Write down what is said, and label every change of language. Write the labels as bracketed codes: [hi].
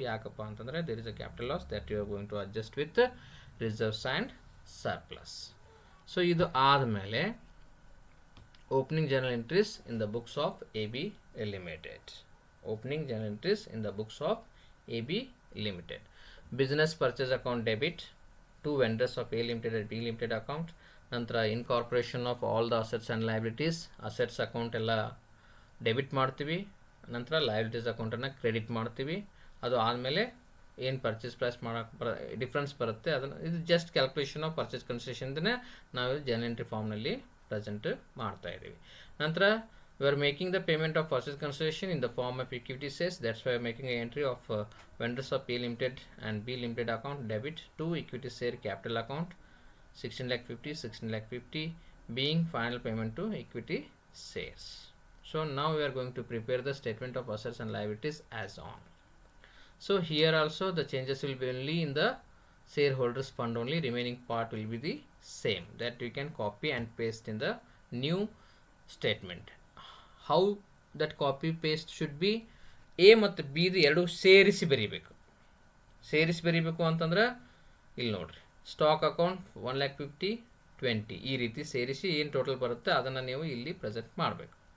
[kn] ಯಾಕಪ್ಪ ಅಂತಂದರೆ [en] There is a capital loss that you are going to adjust with reserves and surplus. [kn] So ಇದು ಆದಮೇಲೆ [en] opening journal entries in the books of AB Limited. Opening journal entries in the books of AB Limited. Business purchase account debit to vendors of A Limited and B Limited account. Nantra incorporation of all the assets and liabilities. [kn] Assets account ಎಲ್ಲ debit ಮಾಡ್ತೀವಿ, ನಂತರ liabilities ಅಕೌಂಟನ್ನು credit ಮಾಡ್ತೀವಿ. ಅದು ಆದಮೇಲೆ ಏನು purchase price ಮಾಡೋಕ್ಕೆ difference ಬರುತ್ತೆ, ಅದನ್ನು ಇದು ಜಸ್ಟ್ ಕ್ಯಾಲ್ಕುಲೇಷನ್ ಆಫ್ ಪರ್ಚೇಸ್ ಕನ್ಸಿಡರೇಷನ್ನೇ ನಾವು ಜರ್ನಲ್ ಎಂಟ್ರಿ ಫಾರ್ಮ್ನಲ್ಲಿ ಪ್ರೆಸೆಂಟ್ ಮಾಡ್ತಾ ಇದ್ದೀವಿ. [en] ನಂತರ we are making the payment of purchase consideration in the form of equity shares. That's why we are making an entry of vendors of A Limited and B Limited account debit to equity share capital account 16,50,000 being final payment to equity shares. So now we are going to prepare the statement of assets and liabilities as on. So here also the changes will be only in the shareholders fund only, remaining part will be the same, that you can copy and paste in the new statement. How that copy paste should be [kn] A ಮತ್ತು B ದು ಎರಡು ಸೇರಿಸಿ ಬರೀಬೇಕು. ಸೇರಿಸಿ ಬರೀಬೇಕು ಅಂತಂದ್ರೆ ಇಲ್ಲಿ ನೋಡ್ರಿ, ಸ್ಟಾಕ್ ಅಕೌಂಟ್ 1,50,000 20 ಈ ರೀತಿ ಸೇರಿಸಿ ಏನು ಟೋಟಲ್ ಬರುತ್ತೆ ಅದನ್ನು ನೀವು ಇಲ್ಲಿ ಪ್ರೆಸೆಂಟ್ ಮಾಡಬೇಕು.